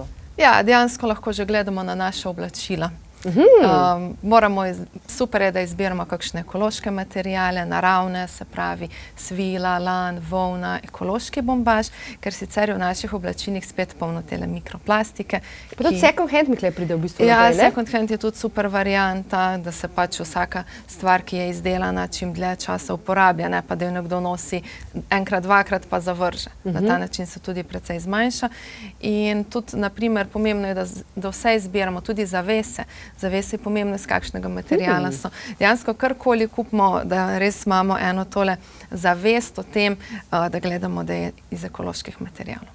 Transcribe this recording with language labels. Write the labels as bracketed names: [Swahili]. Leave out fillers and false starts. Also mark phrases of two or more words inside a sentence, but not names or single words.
[Slovenian] Ja, dejansko lahko že gledamo na naša oblačila. Super je, da izbiramo kakšne ekološke materijale, naravne, se pravi svila, lan, volna, ekološki bombaž, ker sicer je v naših oblačilih spet polno tele mikroplastike. Pa tudi [English] second hand [Slovenian] mi pride v bistvu naprej, ne? Ja, [English] second hand [Slovenian] je tudi super varianta, da se pač vsaka stvar, ki je izdelana, čim dlje časa uporablja, ne pa da jo nekdo nosi enkrat, dvakrat pa zavrže. Na ta način se tudi precej zmanjša. In tudi, naprimer, pomembno je, da vse izbiramo, tudi zavese. Zavese je pomembno, z kakšnega materijala so. Dejansko karkoli kupimo, da res imamo eno tole zavest o tem, da gledamo, da je iz ekoloških materijalov.